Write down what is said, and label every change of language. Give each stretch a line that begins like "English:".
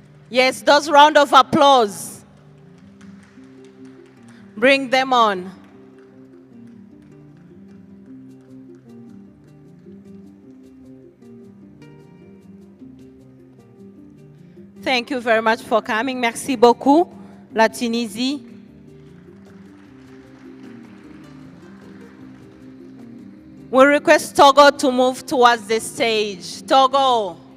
English: Yes, those round of applause. Bring them on. Thank you very much for coming.
French: Merci beaucoup, la Tunisie.
English: We request Togo to move towards the stage. Togo.